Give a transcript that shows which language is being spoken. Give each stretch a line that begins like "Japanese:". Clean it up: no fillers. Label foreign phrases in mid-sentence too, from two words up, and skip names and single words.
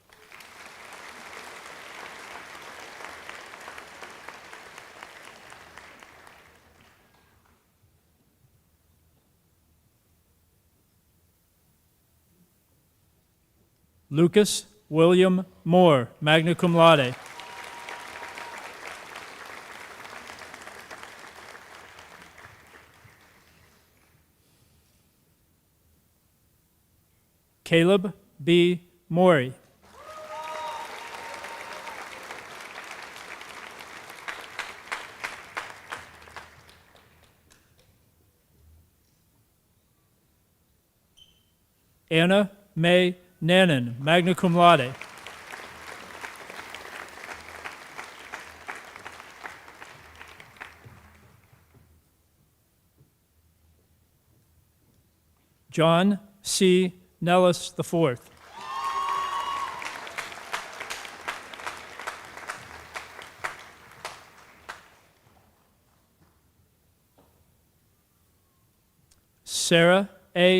English: Lucas William Moore,
Latin: magna cum laude.
English: Caleb B. Morey. Anna May Nannon,
Latin: magna cum laude.
English: John C. Nellis IV. Sarah A.